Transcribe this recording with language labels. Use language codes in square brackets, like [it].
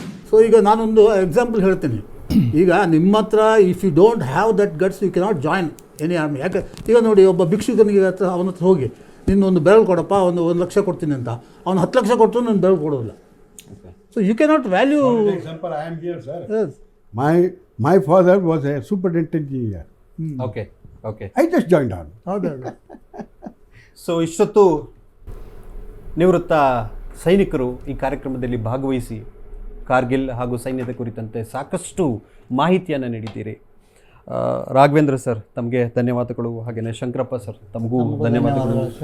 [kn] So ಈಗ ನಾನೊಂದು example ಹೇಳ್ತೀನಿ. ಈಗ ನಿಮ್ಮ ಹತ್ರ [en] If you don't have that guts you cannot join any army. [kn] ಯಾಕೆ ಈಗ ನೋಡಿ, ಒಬ್ಬ ಭಿಕ್ಷುಕನಿಗೆ ಅವನ ಹತ್ರ ಹೋಗಿ ನಿನ್ನ ಒಂದು ಬೆರಳು ಕೊಡಪ್ಪ, ಒಂದು 1 ಲಕ್ಷ ಕೊಡ್ತೀನಿ ಅಂತ, ಅವನು 10 ಲಕ್ಷ ಕೊಟ್ಟರು ನಾನು ಬೆರಳು ಕೊಡೋದಿಲ್ಲ. [en] So you cannot value. Example, I am here, sir. My father was a superintendent engineer. Okay okay I just joined on. [kn] ಹೌದಲ್ಲ. ಸೊ ಇಷ್ಟೊತ್ತು ನಿವೃತ್ತ ಸೈನಿಕರು ಈ ಕಾರ್ಯಕ್ರಮದಲ್ಲಿ ಭಾಗವಹಿಸಿ ಕಾರ್ಗಿಲ್ ಹಾಗೂ ಸೈನ್ಯದ ಕುರಿತಂತೆ ಸಾಕಷ್ಟು ಮಾಹಿತಿಯನ್ನು ನೀಡಿದ್ದೀರಿ. ರಾಘವೇಂದ್ರ ಸರ್ ತಮಗೆ ಧನ್ಯವಾದಗಳು. ಹಾಗೆಯೇ ಶಂಕರಪ್ಪ ಸರ್ ತಮಗೂ ಧನ್ಯವಾದಗಳು.